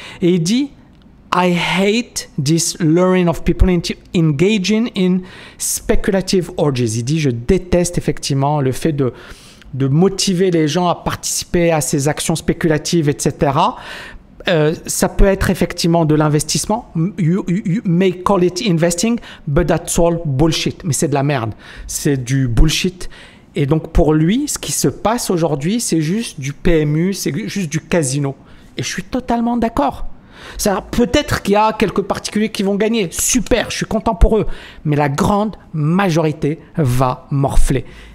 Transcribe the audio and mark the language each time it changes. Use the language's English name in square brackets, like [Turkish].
[French] Et il dit, [English] I hate this luring of people into engaging in speculative orgies. [French] Il dit, je déteste effectivement le fait de motiver les gens à participer à ces actions spéculatives, etc., ça peut être effectivement de l'investissement. [English] You may call it investing, but that's all bullshit. [French] Mais c'est de la merde. C'est du bullshit. Et donc pour lui, ce qui se passe aujourd'hui, c'est juste du PMU, c'est juste du casino. Et je suis totalement d'accord. Peut-être qu'il y a quelques particuliers qui vont gagner. Super, je suis content pour eux. Mais la grande majorité va morfler.